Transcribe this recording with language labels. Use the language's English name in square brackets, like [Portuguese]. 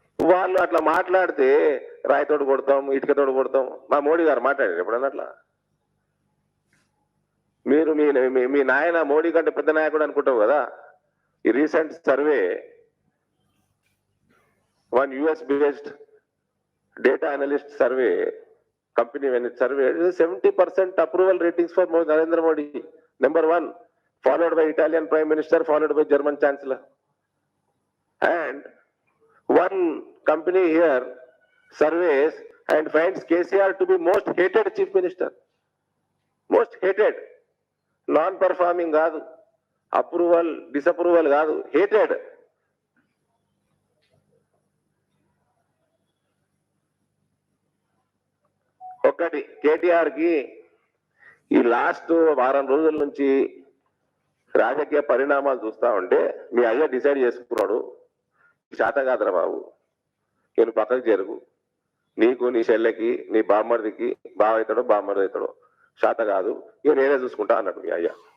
[Telugu] వాళ్ళు అట్లా మాట్లాడితే రాయితోడు కొడతాం, ఇటుకతోడు కొడతాం. మా మోడీ గారు మాట్లాడారు ఎప్పుడన్నా అట్లా? మీరు మీ నాయన మోడీ కంటే పెద్ద నాయకుడు అనుకుంటావు కదా. ఈ recent survey, [English] one US based data analyst survey company, when it surveyed 70% approval ratings for Narendra Modi, number 1, followed by Italian Prime Minister, followed by German Chancellor. And one company here surveys and finds KCR to be most hated chief minister. Most hated. Non-performing [Telugu] కాదు, approval disapproval కాదు, [English] hated. [Telugu] ఒకటి కేటీఆర్ కి ఈ last వారం రోజుల నుంచి రాజకీయ పరిణామాలు చూస్తా ఉంటే మీ అయ్య డిసైడ్ చేసుకున్నాడు, శాత కాదురా బాబు, నేను పక్కకు జరుగు, నీకు నీ చెల్లెకి నీ బామ్మడికి బావ అవుతాడో బామ్మడి అవుతాడో శాత కాదు, ఇక నేనే చూసుకుంటా అన్నాడు మీ అయ్య.